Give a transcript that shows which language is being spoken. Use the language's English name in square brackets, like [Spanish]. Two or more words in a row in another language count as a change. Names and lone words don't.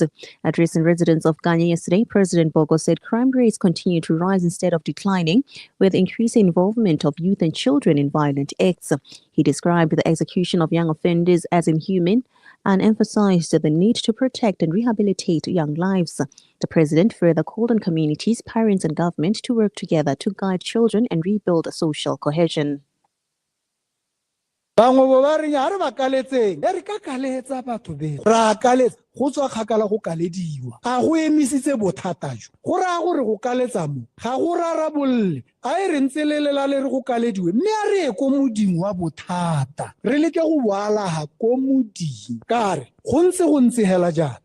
[English] Addressing residents of Gaone yesterday, President Boko said crime rates continue to rise instead of declining, with increasing involvement of youth and children in violent acts. He described the execution of young offenders as inhuman and emphasized the need to protect and rehabilitate young lives. The president further called on communities, parents and government to work together to guide children and rebuild social cohesion. [Tswana] bangwe ba re ya re ba kaletseng re ka kaletsa batho be ra kaletsa go tswa kgakala go kalediwa a go emisitse bothata jo go ra gore go kaletsa mo ga go rarabolle a e re ntse le le re go kalediwe mme a re ko moding wa bothata re leke go boala ha ko moding ka re go ntse hela jana